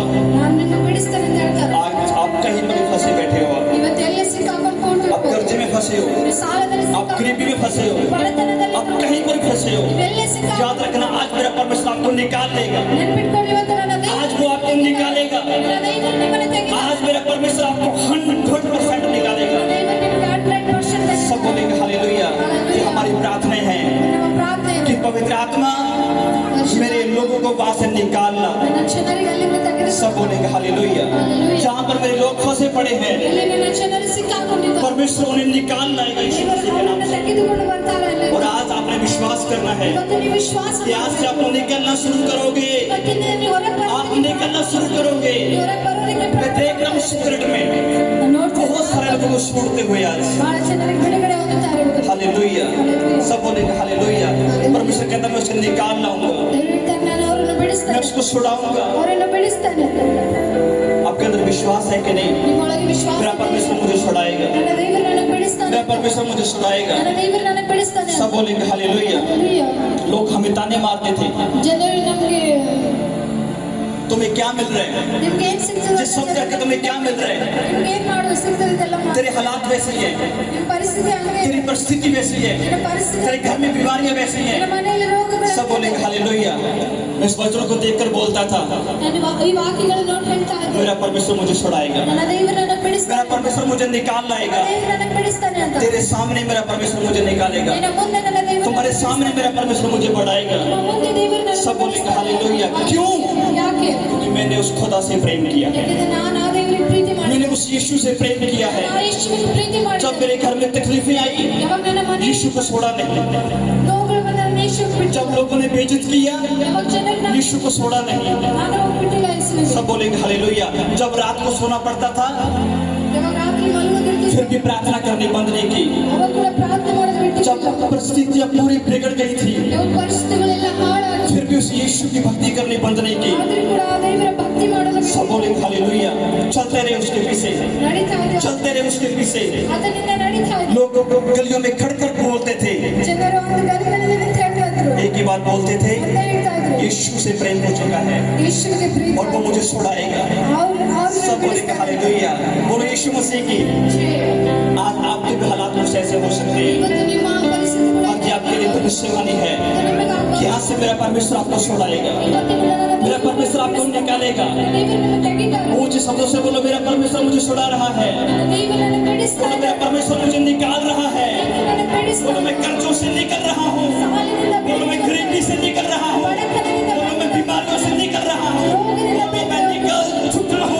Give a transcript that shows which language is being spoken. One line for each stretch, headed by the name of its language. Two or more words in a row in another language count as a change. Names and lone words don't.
Kannada: ನಾನು ನಿನ್ನ ಬಿಡಿಸ್ತೇನೆ ಅಂತ ಹೇಳ್ತಾರೆ।
Hindi: आज आप कहीं पर फंसे बैठे हो,
Kannada: ಇವತ್ತು ಎಲ್ಲಿ ಸಿಕ್ಕಾಕೊಂಡು
Hindi: आप कर्जे में फंसे हो,
Kannada: ನೀವು ಸಾಲದಲ್ಲಿ
Hindi: आप गरीबी में फंसे हो,
Kannada: ಬಡತನದಲ್ಲಿ
Hindi: आप कहीं पर फंसे हो,
Kannada: ನೀವೆಲ್ಲೇ ಸಿಕ್ಕಾಕೊಂಡು
Hindi: याद रखना आज मेरा परमेश्वर आपको निकाल लेगा।
Kannada: ನೆನ್ಪಿಟ್ಕೊಳ್ಳಿ, ಇವತ್ತು ನನ್ನ ದೇವರು
Hindi: आज वो आपको निकालेगा।
Kannada: ನನ್ನ ದೇವರು ನಿಮ್ಮನ್ನು ತೆಗೆದು
Hindi: आज मेरा परमेश्वर आपको 100% निकालेगा।
Kannada: ನನ್ನ ದೇವರು ನಿಮಗೆ 100% ತೆಗೆದು
Hindi: सब बोलेंगे हालेलुया। ये हमारी प्रार्थना है
Kannada: ನಮ್ಮ ಪ್ರಾರ್ಥನೆ
Hindi: कि पवित्र आत्मा मेरे लोगों को वहां से निकालना।
Kannada: ನನ್ನ ಜನರಿಗೆ ಅಲ್ಲಿಂದ ತೆಗೆದು
Hindi: सब बोलेंगे हालेलुया। जहाँ पर मेरे लोग फंसे पड़े हैं,
Kannada: ಎಲ್ಲಿ ನನ್ನ ಜನರು ಸಿಕ್ಕಾಕೊಂಡಿದ್ದಾರೆ
Hindi: परमेश्वर उन्हें निकाल लाएगा यीशु
Kannada: ದೇವರು
Hindi: मसीह के नाम
Kannada: ಅವರನ್ನು
Hindi: से।
Kannada: ತೆಗೆದುಕೊಂಡು ಬರ್ತಾರೆ ಅಲ್ಲಿ।
Hindi: और आज आपने विश्वास करना है
Kannada: ಇವತ್ತು ನೀವು ವಿಶ್ವಾಸ
Hindi: कि आज से आप निकलना शुरू करोगे।
Kannada: ಇವತ್ತಿಂದ ನೀವು ಹೊರಗೆ
Hindi: आप
Kannada: ಬರ್ತೀರಿ,
Hindi: निकलना शुरू करोगे।
Kannada: ಹೊರಗೆ ಬರೋರಿಗೆ
Hindi: मैं देख रहा हूँ स्पिरिट में
Kannada: ನೋಡ್ತಾ
Hindi: बहुत सारे लोगों को छोड़ते हुए आज।
Kannada: ಬಹಳ ಜನರಿಗೆ ಬಿಡುಗಡೆ ಹೊಂದುತ್ತಾ ಇರುವುದು।
Hindi: हालेलुया। सब बोलेंगे हालेलुया। परमेश्वर कहता है मैं उसे निकाल लाऊंगा,
Kannada: ದೇವರು ಹೇಳ್ತಾನೆ, ನಾನು ಅವರನ್ನು
Hindi: मैं
Kannada: ಬಿಡಿಸ್ತೇನೆ,
Hindi: उसको छुड़ाऊंगा।
Kannada: ಅವರನ್ನು ಬಿಡಿಸ್ತೇನೆ।
Hindi: आपके अंदर विश्वास है कि नहीं?
Kannada: ನಿಮ್ಮೊಳಗೆ ವಿಶ್ವಾಸ
Hindi: मेरा
Kannada: ಇದೆ?
Hindi: परमेश्वर मुझे छुड़ाएगा,
Kannada: ನನ್ನ ದೇವರು ನನಗೆ ಬಿಡಿಸ್ತಾನೆ,
Hindi: मेरा परमेश्वर मुझे छुड़ाएगा।
Kannada: ನನ್ನ ದೇವರು ನನಗೆ ಬಿಡಿಸ್ತಾನೆ।
Hindi: सब बोलेंगे हालेलुया।
Kannada: ಹಲ್ಲೆಲೂಯಾ।
Hindi: लोग हमें ताने मारते थे,
Kannada: ಜನರು ನಮಗೆ
Hindi: तुम्हें क्या मिल रहा है?
Kannada: ನಿಮ್ಗೆ ಏನ್ ಸಿಗ್ತದೆ
Hindi: जिस सब करके तुम्हें क्या मिल रहा है?
Kannada: ನಿಮ್ಗೆ ಏನ್ ಮಾಡುವ ಸಿಗ್ತದೆ ಇದೆಲ್ಲ ಮಾಡಿ।
Hindi: तेरे हालात वैसे ही है,
Kannada: ನಿಮ್ಮ ಪರಿಸ್ಥಿತಿ ಹಂಗೆ ಇದೆ,
Hindi: तेरी परिस्थिति वैसी है,
Kannada: ನಿನ್ನ ಪರಿಸ್ಥಿತಿ
Hindi: तेरे घर में बीमारियां वैसी
Kannada: ನಿನ್ನ
Hindi: हैं।
Kannada: ಮನೆಯಲ್ಲಿ ರೋಗಗಳು।
Hindi: सब बोलेंगे हालेलुया। मैं इस वचन को देखकर बोलता था
Kannada: ನಾನು ಈ ವಾಕ್ಯಗಳನ್ನು ನೋಡಿ ಹೇಳ್ತಾ ಇದ್ದೆ,
Hindi: मेरा परमेश्वर मुझे छुड़ाएगा,
Kannada: ನನ್ನ ದೇವರು ನನಗೆ
Hindi: मेरा
Kannada: ಬಿಡಿಸ್ತಾನೆ,
Hindi: परमेश्वर मुझे निकाल
Kannada: ನನ್ನ
Hindi: लाएगा।
Kannada: ದೇವರು ನನಗೆ ಬಿಡಿಸ್ತಾನೆ ಅಂತ।
Hindi: तेरे सामने मेरा परमेश्वर मुझे निकालेगा,
Kannada: ನಿನ್ನ ಮುಂದೆ ನನ್ನ ದೇವರು,
Hindi: तुम्हारे सामने मेरा परमेश्वर मुझे बढ़ाएगा।
Kannada: ನಿಮ್ಮ ಮುಂದೆ ದೇವರು ನನಗೆ
Hindi: सब बोलेंगे
Kannada: ಬಿಡಿಸ್ತಾನೆ।
Hindi: हालेलुया। क्यों?
Kannada: ಯಾಕೆ?
Hindi: क्योंकि मैंने उस खुदा से प्रेम किया,
Kannada: ಯಾಕೆಂದ್ರೆ ನಾನು ಆ ದೇವರಿಗೆ ಪ್ರೀತಿ ಮಾಡಿ,
Hindi: मैंने उस यीशु से प्रेम किया है।
Kannada: ಆ ಯೇಸುವಿಗೆ ಪ್ರೀತಿ ಮಾಡಿ,
Hindi: जब मेरे घर में तकलीफें आई,
Kannada: ಯಾವಾಗ ನನ್ನ ಮನೆ
Hindi: यीशु को छोड़ा नहीं।
Kannada: ನೋವುಗಳು ಬಂದಾಗ ಯೇಸುವಿಗೆ ಬಿಟ್ಟು,
Hindi: जब लोगों ने बेइज्जत किया,
Kannada: ಯಾವಾಗ ಜನರು ನನ್ನ
Hindi: यीशु को छोड़ा नहीं।
Kannada: ನಾನು ಹೋಗ್ಬಿಟ್ಟಿಲ್ಲ ಯೇಸುವಿಗೆ।
Hindi: सब बोलेंगे हालेलुया। जब रात को सोना पड़ता था,
Kannada: ಯಾವಾಗ ರಾತ್ರಿ ಮಲಗೋದಿರ್ತಿತ್ತು,
Hindi: फिर भी प्रार्थना करनी बंद नहीं की।
Kannada: ಅವಾಗ ಕೂಡ ಪ್ರಾರ್ಥನೆ ಮಾಡೋದು ಬಿಟ್ಟಿಲ್ಲ।
Hindi: जब परिस्थितियां पूरी बिगड़ गई थी,
Kannada: ಯಾವಾಗ ಪರಿಸ್ಥಿತಿಗಳೆಲ್ಲ ಹಾಳಾಗಿ,
Hindi: फिर भी उस यीशु की भक्ति करनी बंद नहीं की।
Kannada: ಆದ್ರೂ ಕೂಡ ಆ ದೇವರ ಭಕ್ತಿ ಮಾಡೋದು
Hindi: सब
Kannada: ಬಿಟ್ಟಿಲ್ಲ।
Hindi: बोलेंगे हालेलुया। चलते रहे उसके पीछे,
Kannada: ನಡೀತಾ ಇದೆ,
Hindi: चलते रहे उसके पीछे।
Kannada: ಅದರಿಂದ ನಡೀತಾ ಇದೆ।
Hindi: लोगों को गलियों में खड़ कर बोलते थे,
Kannada: ಜನರು ಒಂದು ಗಲಿಗಳಲ್ಲಿ ನಿಂತು ಹೇಳ್ತಾ ಇದ್ರು,
Hindi: एक ही बात बोलते थे,
Kannada: ಒಂದೇ ಹೇಳ್ತಾ ಇದ್ರು,
Hindi: यीशु से प्रेम हो चुका है
Kannada: ಯೇಸುವಿಗೆ ಪ್ರೀತಿ
Hindi: और वो मुझे छुड़ाएगा।
Kannada: ಅವ್ರು
Hindi: सब बोलेंगे हालेलुया। बोलो यीशु मसीह की। आज आपके भी हालात कुछ ऐसे हो सकते हैं,
Kannada: ಇವತ್ತು ನಿಮ್ಮ ಪರಿಸ್ಥಿತಿ ಕೂಡ
Hindi: आज आपके लिए भविष्यवाणी है
Kannada: ನಿಮಗೆ
Hindi: कि आज से मेरा परमेश्वर आपको छुड़ाएगा,
Kannada: ಇವತ್ತಿನಿಂದ ನನ್ನ
Hindi: मेरा परमेश्वर आपको निकालेगा।
Kannada: ದೇವರು ನನ್ನ ತೆಗಿತಾನೆ,
Hindi: ऊंचे शब्दों से बोलो मेरा परमेश्वर मुझे छुड़ा रहा है,
Kannada: ನನ್ನ ದೇವರು ನನ್ನ
Hindi: बोलो
Kannada: ಬಿಡಿಸ್ತಾನೆ,
Hindi: मेरा परमेश्वर मुझे निकाल रहा है,
Kannada: ನನ್ನ
Hindi: बोलो
Kannada: ಬಿಡಿಸ್ತಾನೆ,
Hindi: मैं कर्जों से निकल रहा हूँ,
Kannada: ಸಾಲಿನಿಂದ
Hindi: बोलो मैं गरीबी से निकल रहा हूँ,
Kannada: ಬಡತನದಿಂದ
Hindi: बोलो मैं बीमारियों से निकल रहा हूँ,
Kannada: ರೋಗದಿಂದ
Hindi: बोलो मैं निकल चुका हूँ।